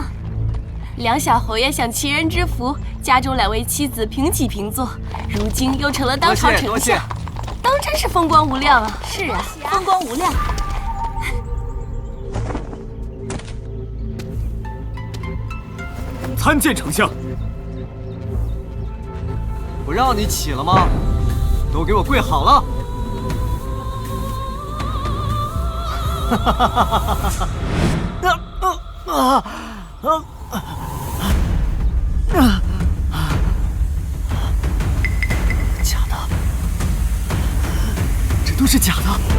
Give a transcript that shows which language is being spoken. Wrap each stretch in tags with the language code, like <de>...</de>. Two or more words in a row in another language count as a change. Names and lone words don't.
<zh>兩小侯爺享齊人之福，家中兩位妻子平起平坐，如今又成了當朝丞相，當真是風光無量啊！是啊，風光無量。參見丞相。不讓你起了嗎？都給我跪好了！假的，這都是假的。</zh>